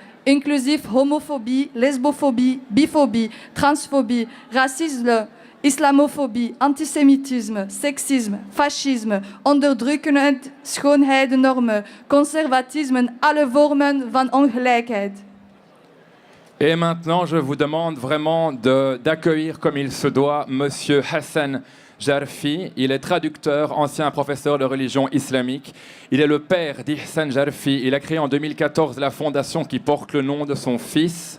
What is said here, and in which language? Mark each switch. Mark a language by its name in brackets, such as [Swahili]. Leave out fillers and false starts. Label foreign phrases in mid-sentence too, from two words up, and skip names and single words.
[Dutch] Inclusief homofobie, lesbofobie, bifobie, transfobie, racisme, islamofobie, antisemitisme, seksisme, fascisme, onderdrukkende schoonheidsnormen, conservatisme en alle vormen van ongelijkheid. [French] Et maintenant, je vous demande vraiment d'accueillir comme il se doit Monsieur Hassan Jarfi. Il est traducteur, ancien professeur de religion islamique. Il est le père d'Ihsan Jarfi. Il a créé en 2014 la fondation qui porte le nom de son fils.